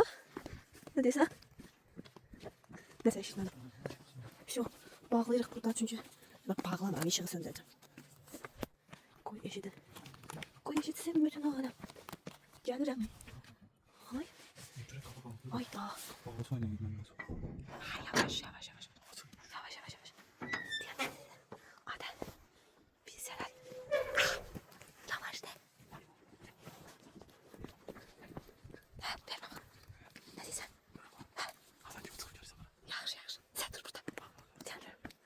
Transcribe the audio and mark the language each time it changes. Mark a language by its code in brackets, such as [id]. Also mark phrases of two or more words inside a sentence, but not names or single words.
[az] Ne deyirsən? Nəsə işlədim. Şu, bağlayırıq buradan çünki bağlamam, işığı söndürəcəm. Qoy eşidin. Qoy eşitsin bütün aləm. Gəlirəm. Ay. Ay da. Yavaş yavaş yavaş. Yavaş yavaş yavaş. [tr] Hadi. Bir selam. Yavaş de. Ha, ver bana. Ne diyorsun? Ha. Yavaş yavaş. Sen dur burada. Sen dur.